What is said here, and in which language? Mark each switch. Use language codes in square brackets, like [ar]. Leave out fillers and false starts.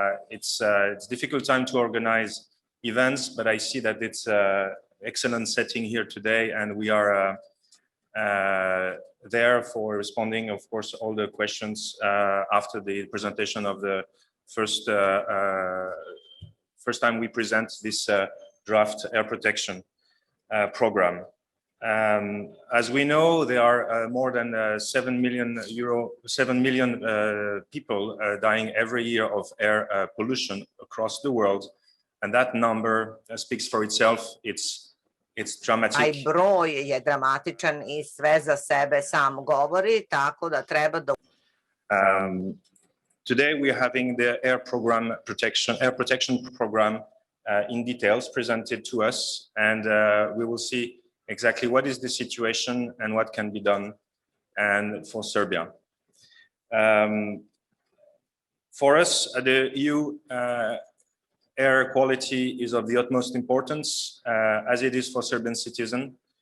[en] It's a difficult time to organize events, but I see that it's an excellent setting here today, and we are there for responding, of course, all the questions after the presentation of the first time we present this draft air protection program. As we know, there are more than 7 million people dying every year of air pollution across the world, and that number speaks for itself. It's dramatic. [sr] Taj broj je dramatičan i sve za sebe sam govori, tako da treba da... [en] Today we are having the air protection program in details presented to us, and we will see exactly what is the situation and what can be done and for Serbia. For us, the EU air quality is of the utmost importance, as it is for Serbian citizens.